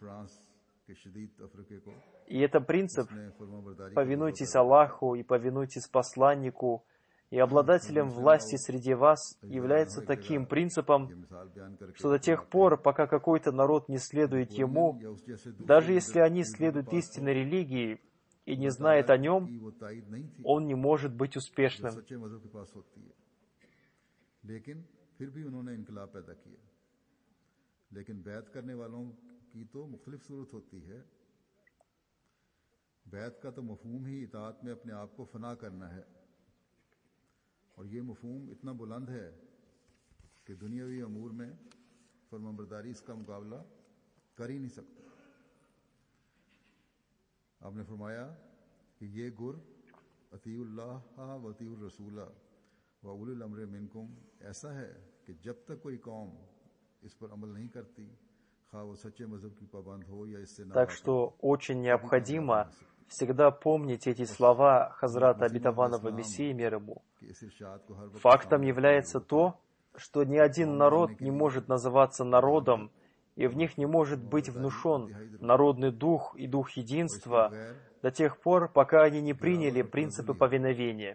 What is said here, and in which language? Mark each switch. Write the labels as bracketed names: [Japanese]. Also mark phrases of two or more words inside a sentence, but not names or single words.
[Russian] И это принцип «повинуйтесь Аллаху и повинуйтесь посланнику», и обладателем власти среди вас является таким принципом, что до тех пор, пока какой-то народ не следует ему, даже если они следуют истинной религии и не знает о нем, он не может быть успешным. [Urdu] بیعت کا تو مفہوم ہی اطاعت میں اپنے آپ کو فنا کرنا ہے اور یہ مفہوم اتنا بلند ہے کہ دنیاوی امور میں فرمانبرداری اس کا مقابلہ کر ہی نہیں سکتا. آپ نے فرمایا کہ یہ گر [Arabic] أطيعوا الله وأطيعوا الرسول وأولي الأمر منكم [Urdu] ایسا ہے کہ جب تک کوئی قوم اس پر عمل نہیں کرتی، کھا وہ سچے مذہب کی پابند ہو یا اس سے نا. [Russian] Так что очень необходимо всегда помнить эти слова Хазрата обетованного Мессии, мир ему. Фактом является то, что ни один народ не может называться народом, и в них не может быть внушен народный дух и дух единства до тех пор, пока они не приняли принципы повиновения.